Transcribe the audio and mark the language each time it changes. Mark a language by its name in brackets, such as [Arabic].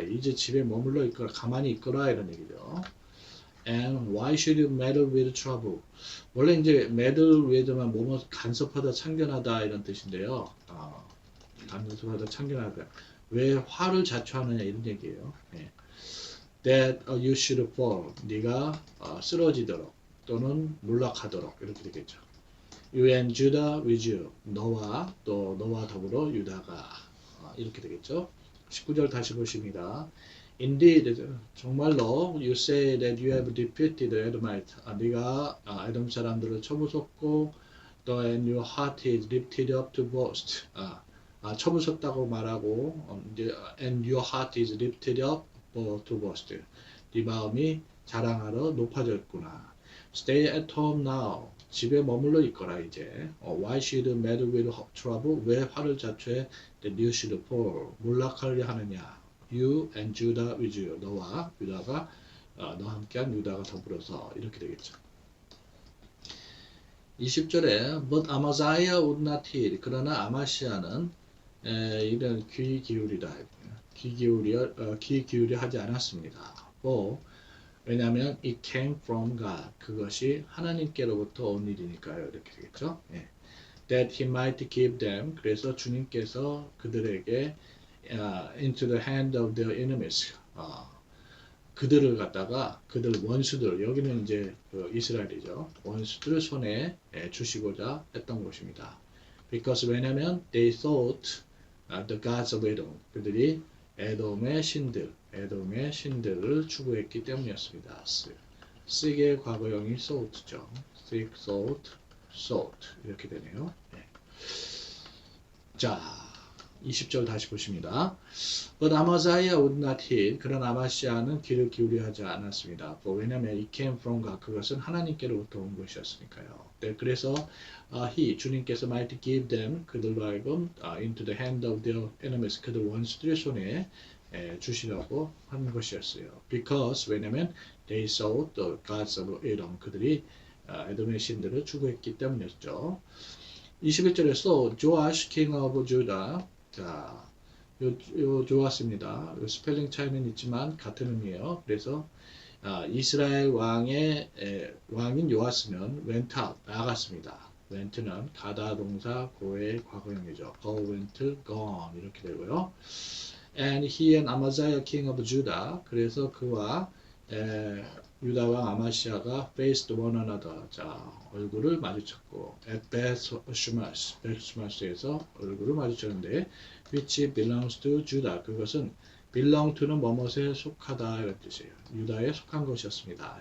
[Korean] 이제 집에 머물러 있거라, 가만히 있거라 이런 얘기죠. [English] And why should you meddle with trouble? [Korean] 원래 이제 meddle with만 뭐뭐 간섭하다, 참견하다 이런 뜻인데요. 간섭하다, 참견하다. 왜 화를 자초하느냐 이런 얘기예요. [English] 예. That you should fall. [Korean] 네가 쓰러지도록 또는 몰락하도록 이렇게 되겠죠. [English] You and Judah with you. [Korean] 너와 더불어 유다가 이렇게 되겠죠. 19절 다시 보십니다. [English] Indeed, [Korean] 정말로 [English] you say that you have defeated Edomite. [Korean] 네가 에돔 사람들을 쳐부쉈고 또 [English] and your heart is lifted up to boast. [Korean] 쳐부쉈다고 말하고 [English] and your heart is lifted up to boast. [Korean] 네 마음이 자랑하러 높아졌구나. [English] Stay at home now. [Korean] 집에 머물러 있거라 이제. [English] Why should you meddle with trouble? [Korean] 왜 화를 자초해? [English] That you should fall. [Korean] 몰락하려 하느냐. [English] You and Judah with you. [Korean] 너와 유다가 너와 함께한 유다가 더불어서 이렇게 되겠죠. 20절에 [English] But Amaziah would not heed. [Korean] 그러나 아마시아는 이런 귀 기울여 하지 않았습니다. 왜냐하면 [English] it came from God. [Korean] 그것이 하나님께로부터 온 일이니까요. 이렇게 되겠죠. 예. [English] That he might give them. [Korean] 그래서 주님께서 그들에게 [English] into the hand of their enemies. [Korean] 그들을 갖다가 그들 원수들 여기는 이제 이스라엘이죠. 원수들 손에 주시고자 했던 것입니다. [English] Because [Korean] 왜냐하면 [English] they thought the gods of Edom. [Korean] 그들이 에돔의 신들을 추구했기 때문이었습니다. seek의 과거형이 thought죠. seek, thought 이렇게 되네요. 네. 자, 20절 다시 보십니다. [English] But Amaziah would not heed. [Korean] 그런 아마시아는 귀를 기울여 하지 않았습니다. 왜냐하면 [English] it came from God. [Korean] 그것은 하나님께로부터 온 것이었으니까요. 네, 그래서 주님께서 [English] might give them [Korean] 그들로 하여금 [English] into the hand of their enemies. [Korean] 그들 원수들의 손에 주시라고 하는 것이었어요. [English] Because [Korean] 왜냐하면 [English] they sought the gods of Edom. [Korean] 그들이 에돔의 신들을 추구했기 때문이었죠. 21절에 [English] So Joash king of Judah. [Korean] 자, 요 좋았습니다. 요 스펠링 차이는 있지만 같은 의미예요. 그래서 이스라엘 왕인 요아스는 [English] went out [Korean] 나갔습니다. went는 가다 동사 고의 과거형이죠. go went, gone 이렇게 되고요. [English] And he and Amaziah king of Judah. [Korean] 그래서 그와 유다 왕 아마시아가 [English] faced one another. [Korean] 자, 얼굴을 마주쳤고 at Beth Shemes에서 얼굴을 마주쳤는데 [English] which belongs to Judah. [Korean] 그것은 belong to는 뭐뭇에 속하다 이런 뜻이에요. 유다에 속한 것이었습니다.